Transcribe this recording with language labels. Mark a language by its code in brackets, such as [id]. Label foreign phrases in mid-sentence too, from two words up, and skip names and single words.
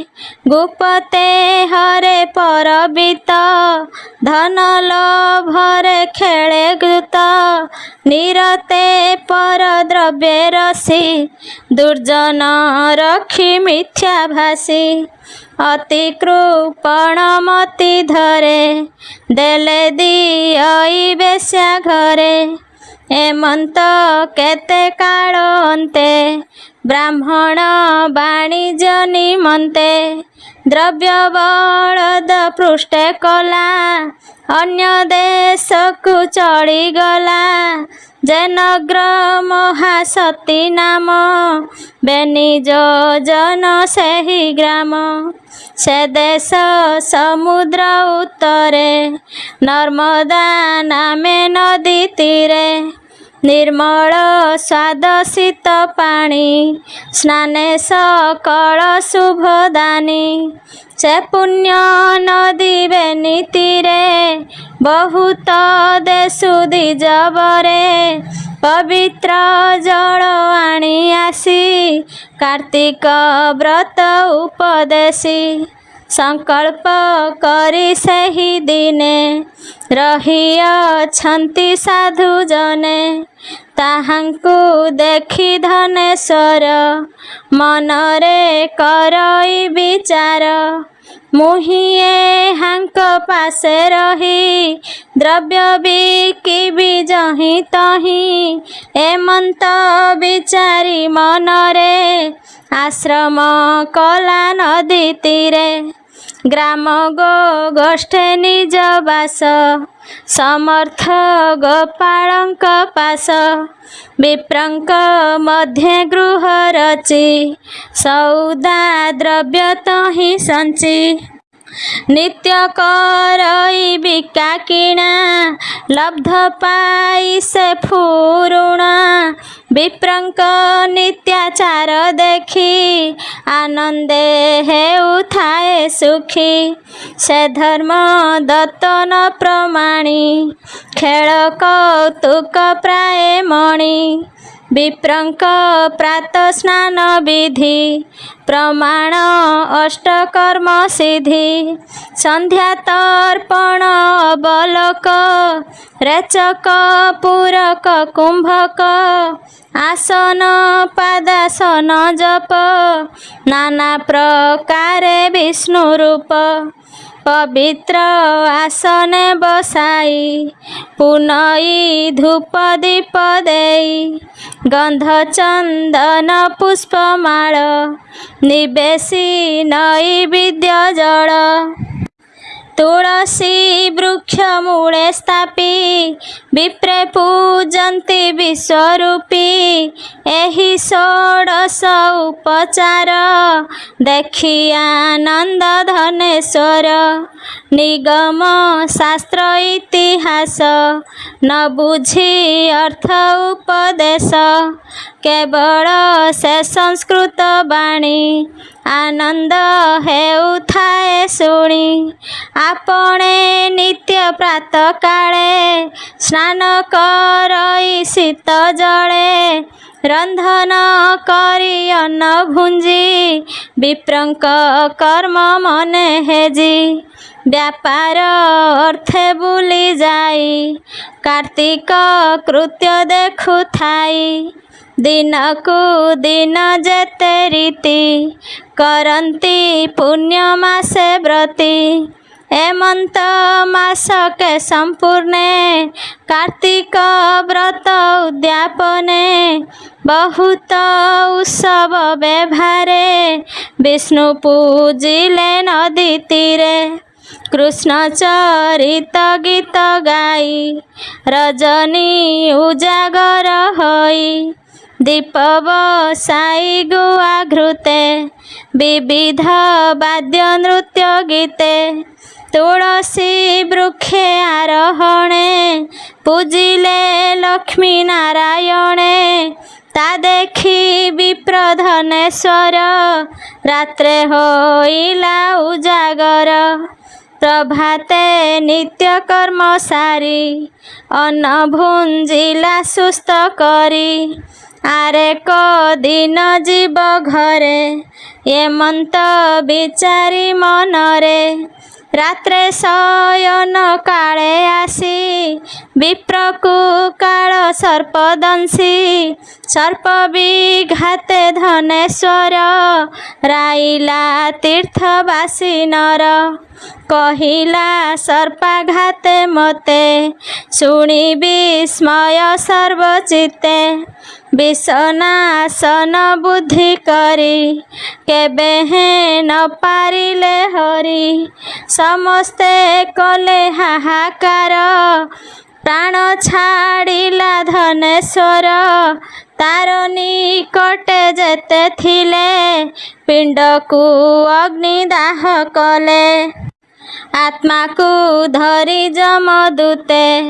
[or] ଗୁପତେ ହରେ ପରବିତ ଧନ ଲୋଭରେ ଖେଳେ ଗୁତ। ନିରତେ ପର ଦ୍ରବ୍ୟେ ରସୀ ଦୁର୍ଜନ ରଖୀ ମିଥ୍ୟା ଭାଷୀ। ଅତି କୃପଣ ମତି ଧରେ ଦେଲେ ଦିଅଇ ବେଶ୍ୟା ଘରେ। ଏମନ୍ତ କେତେ କାଳ ଅନ୍ତେ ବ୍ରାହ୍ମଣ ବାଣିଜ୍ୟ ନିମନ୍ତେ। ଦ୍ରବ୍ୟ ବଳଦ ପୃଷ୍ଠେ କଲା ଅନ୍ୟ ଦେଶକୁ ଚଢ଼ୀ ଗଲା। ଯେ ନଗ୍ର ମହାସତୀ ନାମ ବେନିଜ ଜନ ସେହି ଗ୍ରାମ। ସେ ଦେଶ ସମୁଦ୍ର ଉତ୍ତରେ ନର୍ମଦା ନାମେ ନଦୀ ତୀରେ। ନିର୍ମଳ ସ୍ୱାଦ ଶୀତ ପାଣି ସ୍ନାନେ ସକଳ ଶୁଭଦାନୀ। ସେ ପୁଣ୍ୟ ନଦୀ ବେନୀ ତୀରେ ବହୁତ ଦେଶୁ ଦ୍ୱିଜବରେ। ପବିତ୍ର ଜଳ ଆନୀ ଆସୀ କାର୍ତ୍ତିକ ବ୍ରତ ଉପଦେଶୀ। ସଙ୍କଳ୍ପ କରୀ ସହୀ ଦିନେ ରହି ଅଛନ୍ତି ସାଧୁ ଜନେ। ତାହାଙ୍କୁ ଦେଖୀ ଧନେଶ୍ୱର ମନରେ କରଇ ବିଚାର। ମୁହିଏ ହାଙ୍କ ପାସେ ରହି ଦ୍ରବ୍ୟ ବିକିବି ଯହିଁ ତହିଁ। ଏମନ୍ତ ବିଚାରୀ ମନରେ ଆଶ୍ରମ କଲା ନଦୀ ତୀରେ। ଗ୍ରାମ ଗୋ ଗୋଷ୍ଠେ ନିଜ ବାସ ସମର୍ଥ ଗୋପାଳଙ୍କ ପାଶ। ବିପ୍ରଙ୍କ ମଧ୍ୟ ଗୃହ ରଚି ସଉଦା ଦ୍ରବ୍ୟ ତହିଁ ସଞ୍ଚି। ନିତ୍ୟ କରଇ ବିକା କିଣା ଲବ୍ଧ ପାଇ ସେ ଫୁରୁଣା। ବିପ୍ରଙ୍କ ନିତ୍ୟାଚାର ଦେଖି ଆନନ୍ଦେ ହେଉ ଥାଏ ସୁଖୀ। ସେ ଧର୍ମ ଦତ୍ତ ନ ପ୍ରମାଣି ଖେଳ କୌତୁକ ପ୍ରାୟ ମଣି। ବିପ୍ରଙ୍କ ପ୍ରାତଃ ସ୍ନାନ ବିଧି ପ୍ରମାଣ ଅଷ୍ଟକର୍ମ ସିଦ୍ଧି ସନ୍ଧ୍ୟା ତର୍ପଣ ଅବଲୋକ ରେଚକ ପୂରକ କୁମ୍ଭକ ଆସନ ପାଦାସନ ଜପ ନାନା ପ୍ରକାରେ ବିଷ୍ଣୁ ରୂପ ପବିତ୍ର ଆସନେ ବସାଇ ପୁନଇ ଧୂପ ଦୀପ ଦେଇ ଗନ୍ଧ ଚନ୍ଦନ ପୁଷ୍ପମାଳ ନିବେଶି ନଇ ବିଦ୍ୟା ଜଳ ତୁଳସୀ ବୃକ୍ଷ ମୂଳେ ସ୍ଥାପି ବିପ୍ରେ ପୂଜନ୍ତି ବିଶ୍ୱରୂପୀ ଏହି ଷୋଡଶ ଉପଚାର ଦେଖି ଆନନ୍ଦ ଧନେଶ୍ୱର ନିଗମ ଶାସ୍ତ୍ର ଇତିହାସ ନ ବୁଝି ଅର୍ଥ ଉପଦେଶ କେବଳ ସେ ସଂସ୍କୃତ ବାଣୀ ଆନନ୍ଦ ହେଉଥାଏ ଶୁଣି ଆପଣେ ନିତ୍ୟ ପ୍ରାତଃ କାଳେ ସ୍ନାନ କରଇ ଶୀତ ଜଳେ ରନ୍ଧନ କରି ଅନ୍ନ ଭୁଞ୍ଜି ବିପ୍ରଙ୍କ କର୍ମ ମନେ ହେଜି ବ୍ୟାପାର ଅର୍ଥେ ବୁଲି ଯାଇ କାର୍ତ୍ତିକ କୃତ୍ୟ ଦେଖୁ ଥାଇ ଦିନ କେ ଦିନ ଯେତେ ରୀତି କରନ୍ତି ପୁଣ୍ୟ ମାସେ ବ୍ରତୀ ହେମନ୍ତ ମାସ କେ ସମ୍ପୂର୍ଣ୍ଣେ କାର୍ତ୍ତିକ ବ୍ରତ ଉଦ୍ୟାପନେ ବହୁତ ଉତ୍ସବ ବ୍ୟବହାରେ ବିଷ୍ଣୁ ପୂଜିଲେ ନଦୀ ତୀରେ କୃଷ୍ଣ ଚରିତ ଗୀତ ଗାଇ ରଜନୀ ଉଜାଗର ହୋଇ ଦୀପ ବସାଇ ଗୁଆ ଘୃତେ ବିବିଧ ବାଦ୍ୟ ନୃତ୍ୟ ଗୀତେ ତୁଳସୀ ବୃକ୍ଷେ ଆରୋହଣେ ପୂଜିଲେ ଲକ୍ଷ୍ମୀ ନାରାୟଣେ ତା ଦେଖି ବିପ୍ର ଧନେଶ୍ୱର ରାତ୍ରେ ହୋଇଲା ଉଜାଗର ପ୍ରଭାତେ ନିତ୍ୟ କର୍ମ ସାରି ଅନ୍ନ ଭୁଞ୍ଜିଲା ସୁସ୍ଥ କରି ଆରେ କେ ଦିନ ଜୀବ ଘରେ ହେମନ୍ତ ବିଚାରି ମନରେ ରାତ୍ରେ ଶୟନ କାଳେ ଆସି ବିପ୍ରକୁ କାଳ ସର୍ପଦଂଶି ସର୍ପ ବିଘାତେ ଧନେଶ୍ୱର ରାଇଲା ତୀର୍ଥବାସୀ ନର କହିଲା ସର୍ପାଘାତେ ମତେ ଶୁଣି ବିସ୍ମୟ ସର୍ବଚିତ୍ତେ ବିଷନାଶନ ବୁଦ୍ଧି କରି କେବେ ହେ ନ ପାରିଲେ ହରି ସମସ୍ତେ କଲେ ହାହାକାର ପ୍ରାଣ ଛାଡ଼ିଲା ଧନେଶ୍ୱର ତାର ନିକଟେ ଯେତେ ଥିଲେ ପିଣ୍ଡ କେ ଅଗ୍ନିଦାହ କଲେ ଆତ୍ମା କେ ଧରି ଯମଦୂତେ